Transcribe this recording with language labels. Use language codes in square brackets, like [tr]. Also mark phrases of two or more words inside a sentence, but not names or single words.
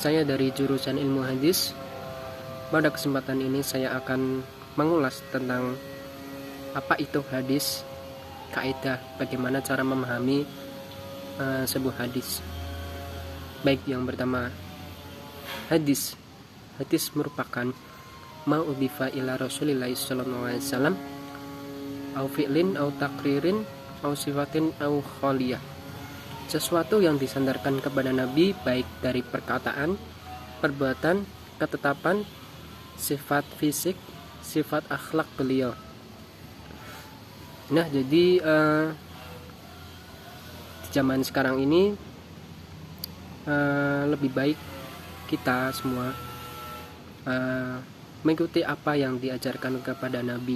[id] Saya dari jurusan ilmu hadis. Pada kesempatan ini saya akan mengulas tentang apa itu hadis, kaidah bagaimana cara memahami sebuah hadis. Baik, yang pertama, hadis merupakan [ar] ما أضيف إلى رسول الله صلى الله عليه وسلم أو فعل أو تقرير أو صفة أو خلقية, [id] sesuatu yang disandarkan kepada Nabi baik dari perkataan, perbuatan, ketetapan, sifat fisik, sifat akhlak beliau. Nah, jadi di zaman sekarang ini lebih baik kita semua mengikuti apa yang diajarkan kepada Nabi.